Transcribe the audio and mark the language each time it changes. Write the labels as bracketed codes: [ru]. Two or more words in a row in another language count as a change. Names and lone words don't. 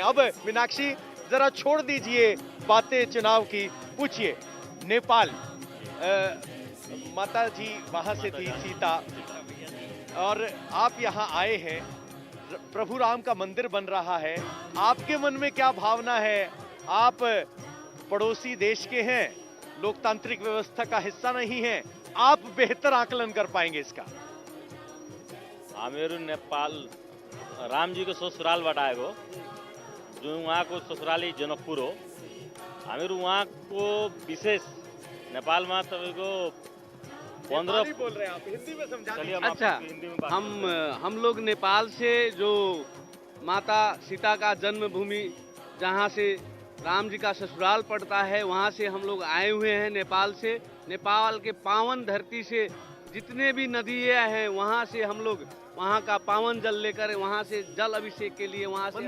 [hi] अब मीनाक्षी जरा छोड़ दीजिए बातें चुनाव की, पूछिए नेपाल, माता जी वहां से थी सीता, और आप यहाँ आए हैं, प्रभु राम का मंदिर बन रहा है, आपके मन में क्या भावना है? आप पड़ोसी देश के हैं, लोकतांत्रिक व्यवस्था का हिस्सा नहीं है, आप बेहतर आकलन कर पाएंगे इसका। [ne] हामीहरू नेपाल राम जी को ससुरालबाट आएको, जो उहाँको ससुराली जनकपुर हो। हामीहरू उहाँको विशेष नेपालमा तपाईँको 15 [hi] बोल रहे हैं आप, हिंदी में समझा चलिए दीजिए। हम अच्छा, आपको हिंदी में बात करते हैं। हम लोग नेपाल से, जो माता सीता का जन्मभूमि जहाँ से राम जी का ससुराल पड़ता है, वहाँ से हम लोग आए हुए हैं नेपाल से। नेपाल के पावन धरती से जितने भी नदियाँ हैं, वहाँ से हम लोग वहाँ का पावन जल लेकर वहाँ से जल अभिषेक के लिए वहाँ से